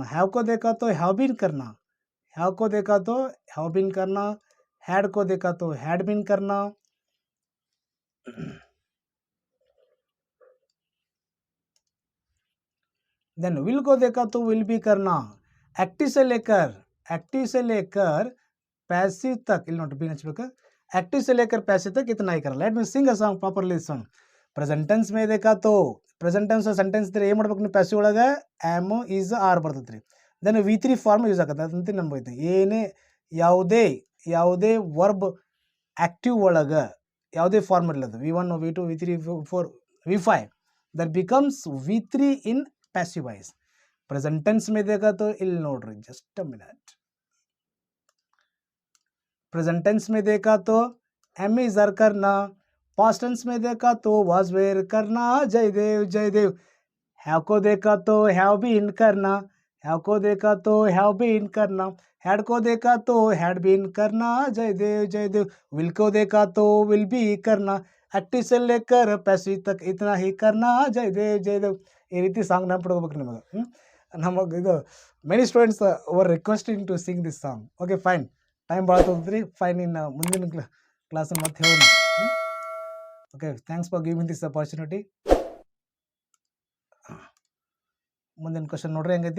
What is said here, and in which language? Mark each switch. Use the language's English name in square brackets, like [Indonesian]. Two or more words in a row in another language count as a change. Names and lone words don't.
[Hindi] हैव को देखा तो [English] have been [Hindi] करना, हैव को देखा तो [English] have been [Hindi] करना, हैड को देखा तो [English] had been [Hindi] करना. [English] then will [Hindi] को देखा तो [English] will be [Hindi] करना. एक्टिव से लेकर पैसिव तक, [Kannada] ಇಲ್ಲಿ ನೋಡಿ ಬಿ ಹಚ್ಚಬೇಕು. [Hindi] एक्टिव से लेकर पैसिव तक कितना ही करना. [English] let me sing a song properly. song present tense [Hindi] में देखा तो, [English] present tense sentence [Kannada] ಇದ್ರೆ ಏನು ಮಾಡ್ಬೇಕು ನೀವು, ಪ್ಯಾಸಿವ್ ಒಳಗೆ [English] am is are [Kannada] ಬರ್ತೈತೆ ರೀ. [English] then V3 form use [Kannada] ಆಗತ್ತೆ, ಅದಂತ ನಂಬೈತಿ. ಏನೇ ಯಾವುದೇ [English] verb active [Kannada] ಒಳಗೆ ಯಾವುದೇ ಫಾರ್ಮ್ ಇರಲದು, V1 V2 V3 V4 V5 [English] that becomes V3 in passive voice. present tense [Hindi] में देखा तो [Kannada] ಇಲ್ಲಿ ನೋಡ್ರಿ, [English] just a minute. present tense [Hindi] में देखा तो [English] am is are [Hindi] करना. [English] past tense [Hindi] में देखा तो [English] was were [Hindi] करना, जयदेव. हैव को देखा तो [English] have been [Hindi] करना, हैव को देखा तो [English] have been [Hindi] करना. हैड को देखा तो [English] had been [Hindi] करना, जयदेव. विल को देखा तो [English] will be [Hindi] करना. एक्टिव से लेकर पैसिव तक इतना ही करना, जयदेव. [Kannada] ಈ ರೀತಿ ಸಾಂಗ್ ನೆನಪಿಡ್ಕೋಬೇಕು ನಿಮಗೆ. ನಮಗೆ ಇದು [English] many students were requesting to sing this song. okay fine, [Kannada] ಟೈಮ್ ಭಾಳ ತೊಗೊಂಡ್ರಿ. ಫೈನ್, ಇನ್ನು ಮುಂದಿನ ಕ್ಲಾಸನ್ನು ಮತ್ತೆ ಹೇಳೋಣ. [English] okay, thanks for giving this opportunity. [Kannada] ಮುಂದಿನ ಕ್ವಶನ್ ನೋಡ್ರಿ ಹೆಂಗೈತಿ.